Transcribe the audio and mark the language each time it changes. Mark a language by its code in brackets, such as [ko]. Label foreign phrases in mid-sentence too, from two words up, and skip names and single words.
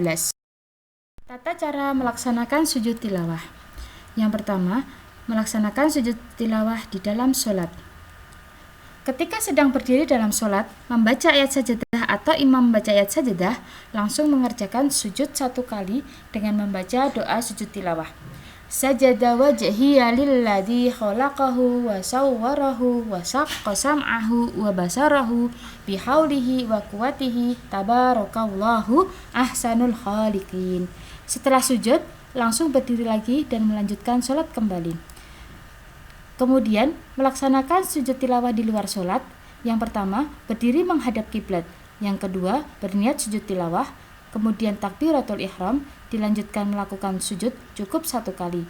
[id] Tata cara melaksanakan sujud tilawah. Yang pertama, melaksanakan sujud tilawah di dalam sholat. Ketika sedang berdiri dalam sholat, membaca ayat sajadah atau imam membaca ayat sajadah, langsung mengerjakan sujud 1 kali dengan membaca doa sujud tilawah. [ar] سجد وجهي للذي خلقه وصوره وشق سمعه وبصره بحوله وقوته تبارك الله أحسن الخالقين. [id] Setelah sujud, langsung berdiri lagi dan melanjutkan sholat kembali. Kemudian, melaksanakan sujud tilawah di luar sholat. Yang pertama, berdiri menghadap kiblat. Yang kedua, berniat sujud tilawah. Kemudian takbiratul ihram, dilanjutkan melakukan sujud cukup 1 kali.